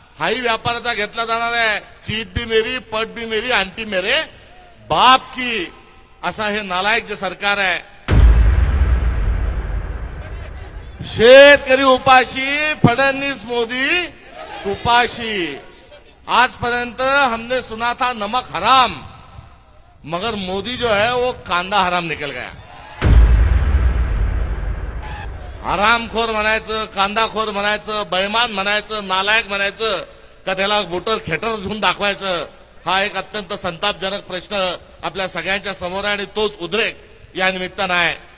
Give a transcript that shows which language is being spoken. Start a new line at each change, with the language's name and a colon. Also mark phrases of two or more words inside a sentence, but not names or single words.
Marathi: हाही व्यापाराचा घेतला जाणार आहे।
Hindi: चीट भी मेरी, पट भी मेरी, आंटी मेरे बाप की,
Marathi: असा हे नालायक जे सरकार आहे। शेतकरी उपाशी, फडणवीस मोदी तुपाशी।
Hindi: आजपर्यंत हमने सुना था नमक हराम, मगर मोदी जो है वो कांदा हराम निकल गया।
Marathi: हरामखोर म्हणायचं, कांदाखोर म्हणायचं, बैमान म्हणायचं, नालायक म्हणायचं का त्याला बोटर खेटर घेऊन दाखवायचं, हा एक अत्यंत संतापजनक प्रश्न आपल्या सगळ्यांच्या समोर आहे आणि तोच उद्रेक या निमित्तानं आहे।